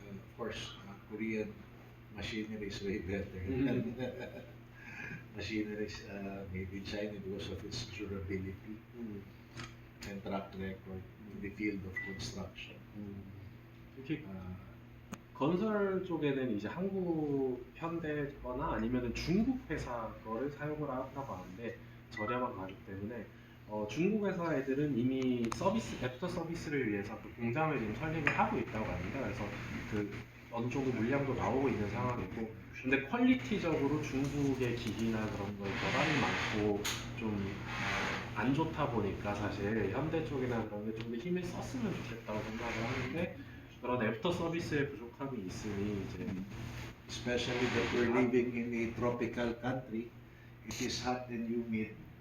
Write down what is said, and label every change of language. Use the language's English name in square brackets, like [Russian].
[English] Of course, Korean machinery is way better than machinery made in China because of its durability and track record in the field of construction. [Korean] 특히 건설 쪽에는 이제 한국 현대 거나 아니면 중국 회사 거를 사용을 한다고 하는데 저렴한 가격 때문에 중국 회사 애들은 이미 애프터 서비스를 위해서 그 공장을 지금 설립을 하고 있다고 합니다. 그래서 그 어느 정도 물량도 나오고 있는 상황이고, 근데 퀄리티적으로 중국의 기기나 그런 거에 결함이 많고 좀 안 좋다 보니까 사실 현대 쪽이나 그런 게 좀 더 힘을 썼으면 좋겠다고 생각을 하는데, 그런 애프터 서비스의 부족함이 있으니 이제 [English] Especially that we're living in a tropical country, it is hot and humid.